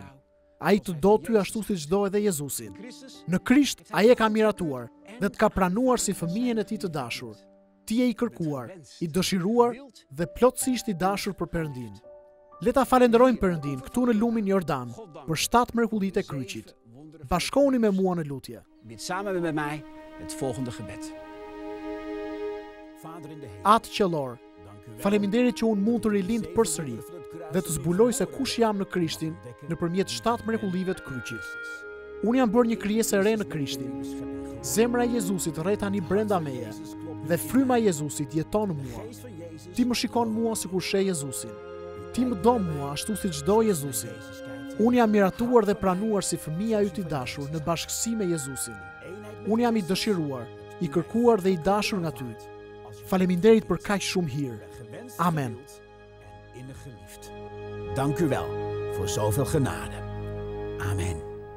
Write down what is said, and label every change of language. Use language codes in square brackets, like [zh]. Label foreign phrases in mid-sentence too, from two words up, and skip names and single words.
[sq] Ai të do ty ashtu siç do edhe Jezusin. Në Krisht ai e ka miratuar dhe të ka pranuar si fëmijën e tij të dashur. Ti je i kërkuar, i dëshiruar dhe plotësisht i dashur për Perëndin. Le ta falenderojmë Perëndin këtu në lumin Jordan për 7 mrekullitë e kryqit. Bashkohuni me mua në lutje. [nl] Bid samen met mij het volgende gebed. [sq] Atë qellor, faleminderit që unë mund të rilind përsëri dhe të zbuloj se kush jam në Krishtin nëpërmjet 7 mrekullive të kryqit. Unë jam bërë një krijesë e re në Krishtin. Zemra e Jezusit rret tani brenda meje dhe fryma e Jezusit jeton në mua. Ti më shikon mua sikur sheh Jezusin. Ti më do mua ashtu siç do Jezusi. Unë jam miratuar dhe pranuar si fëmia yt i dashur në bashkësi me Jezusin. Unë jam i dëshiruar, i kërkuar dhe i dashur nga ty. Faleminderit për kaq shumë hir. Amen. [nl] Dank u wel voor zoveel genade. Amen.